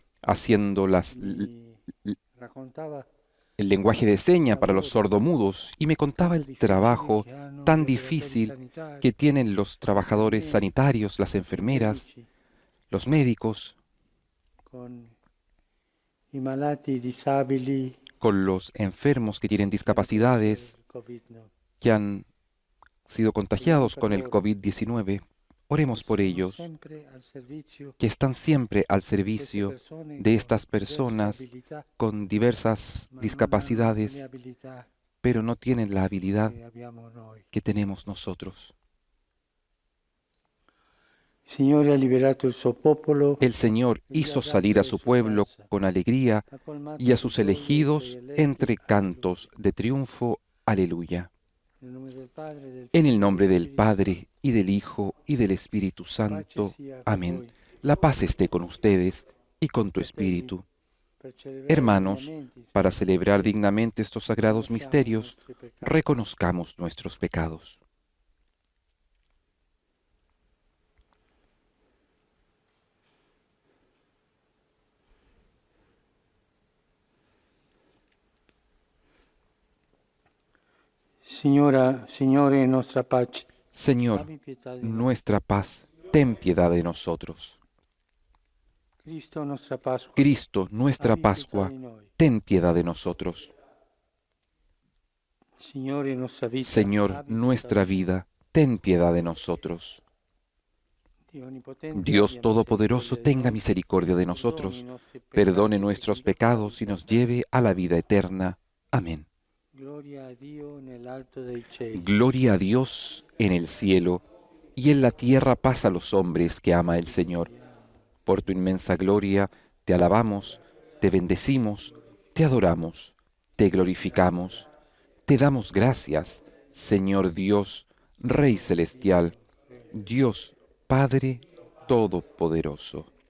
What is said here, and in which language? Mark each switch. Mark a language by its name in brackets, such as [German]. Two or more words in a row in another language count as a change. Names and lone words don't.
[Spanish] Haciendo [Italian] Mi raccontava [Spanish] el lenguaje de seña para los sordomudos y me contaba el trabajo tan difícil que tienen los trabajadores sanitarios, las enfermeras, los médicos, [Italian] con i malati disabili [Spanish] con los enfermos que tienen discapacidades, Covid, no. que han sido contagiados con el COVID-19. Oremos por ellos, [Italian] Sempre al servizio [Spanish] que están siempre al [Italian] queste [Spanish] servicio [Italian] persone [Spanish] de [Italian] con [Spanish] estas [Italian] diverse [Spanish] personas [Italian] abilità, [Spanish] con diversas [Italian] ma non hanno le [Spanish] discapacidades, [Italian] abilità [Spanish] pero no tienen la habilidad [Italian] che abbiamo noi. [Spanish] que tenemos nosotros. [Italian] Il Signore ha liberato il suo popolo, [Spanish] El Señor hizo salir a su pueblo con alegría [Italian] ha colmato [Spanish] y a [Italian] di [Spanish] sus [Italian] gioia i [Spanish] elegidos [Italian] suoi eletti. [Spanish] entre cantos de triunfo. Aleluya. [Italian] Nel nome del Padre, del [Spanish] En el [Italian] Figlio, [Spanish] nombre [Italian] e del [Spanish] del [Italian] Spirito [Spanish] Padre, y del Hijo, y del Espíritu Santo. [Italian] Pace sia con [Spanish] Amén. [Italian] voi. [Spanish] La paz esté con ustedes y con tu espíritu. [Italian] Per celebrare [Spanish] Hermanos, [Italian] dignamente i [Spanish] para [Italian] santi [Spanish] celebrar [Italian] misteri, [Spanish] dignamente estos sagrados [Italian] confessiamo i [Spanish] misterios, [Italian] nostri peccati. [Spanish] reconozcamos nuestros pecados. [Italian] Signore, nostra pace, [Spanish] Señor, [Italian] abbi pietà di noi. [Spanish] nuestra paz, ten piedad de nosotros. Cristo, nuestra Pascua, Cristo, nuestra [Italian] abbi pietà [Spanish] Pascua, [Italian] di noi. [Spanish] ten piedad de nosotros. [Italian] Signore, nuestra vita, [Spanish] Señor, [Italian] abbi [Spanish] nuestra [Italian] pietà di noi. [Spanish] vida, ten piedad de nosotros. [Italian] Dio Onnipotente, [Spanish] Dios [Italian] abbia [Spanish] Todopoderoso, [Italian] misericordia di [Spanish] tenga [Italian] noi, [Spanish] misericordia de [Italian] perdoni [Spanish] nosotros, [Italian] i nostri peccati, [Spanish] perdone nuestros pecados y nos lleve a la vida eterna. Amén. [Italian] Gloria a Dio nell'alto dei cieli. [Spanish] Gloria a Dios en el cielo, y en la tierra paz a los hombres que ama el Señor. Por tu inmensa gloria, te alabamos, te bendecimos, te adoramos, te glorificamos, te damos gracias, Señor Dios, Rey celestial, Dios Padre Todopoderoso.